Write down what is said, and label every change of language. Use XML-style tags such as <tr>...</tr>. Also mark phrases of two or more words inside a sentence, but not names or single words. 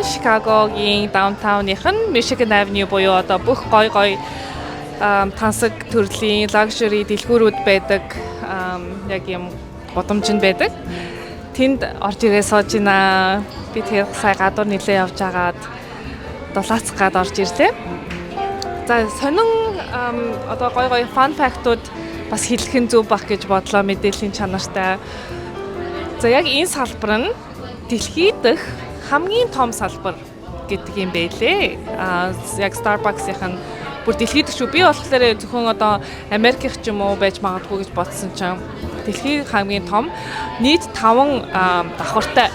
<mn>Chicago-гийн downtown-ийнх нь Michigan Avenue буюу одоо бүх гой тансаг төрлийн luxury дэлгүүрүүд байдаг яг юм гудамжинд байдаг. Тэнд орж ирээ сууж байна. Би тэгээд сая гадуур нилээ явж агаад дулаацах гад орж ирлээ. За сонин одоо гой</mn> <en>fun fact-</en> <mn>ууд бас хэлэх нь зөв бах гэж бодлоо мэдээллийн чанартай. За яг энэ салбар нь дэлхийд дэх хамгийн том салбар гэдэг юм байлээ. Яг Starbucks-ийнх нь бүр дэлхийд шүү. Би болохоор зөвхөн одоо Америкийнх ч юм уу байж магадгүй гэж бодсон чинь дэлхийн хамгийн том нийт 5 давхартай.</mn>